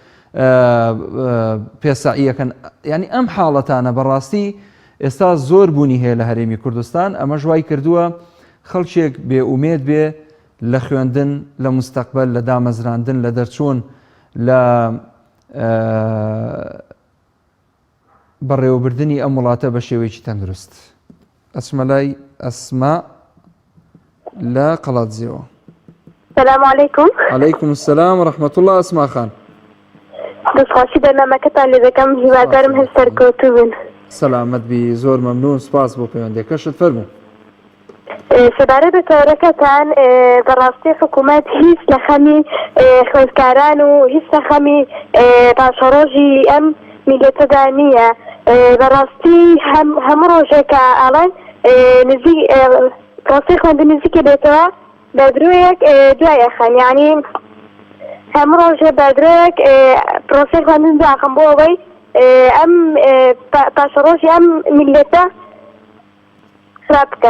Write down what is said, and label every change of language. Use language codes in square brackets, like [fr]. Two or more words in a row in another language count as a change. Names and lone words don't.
[ckb] پێسەعیەکەن ینی ئەم حاڵەتانە بەڕاستی ئێستا زۆر بوونی هەیە لە هەرێمی کوردستان ئەمە ژوای کردووە خەڵکێک بێئومێد بێ لە خوێندن لە مستەقبل لە دامەزراندن لە دەرچوون لە بەڕێوەبردننی ئەم وڵاتە بە شێوەیەکی تەندروست ئەچمە لای ئەسما لە قەڵاتجێەوە [ar] السلام عليكم. عليكم السلام ورحمة الله أسماء خان. [ckb] دەستخواشی بەرنامەکەتان لێ دەکەم هیوادارم هەر سەرکەوتوو بن. سەلامەت بی زۆر مەمنون سپاس بۆ پەیوەندیەکەشت فەرموو. سەبارەت بە تەورەکەتان بەڕاستی حکوومەت هیچ لە خەمی خوێندکاران و هیچ لە خەمی پاشەڕۆژی ئەم میلەتەدا نییە بەڕاستی هەموو ڕۆژێکە ئاڵەن نزیک ڕاستی خوێندن نزیکە بێتەوە بەدرۆیەک دوایەخەن یعنی هەموو ڕۆژێ بەدرۆیەک پرۆسی خوێندن داخم بۆ ئەوەی ئەم پاشەڕۆژی ئەم میلەتە خراپ بکات.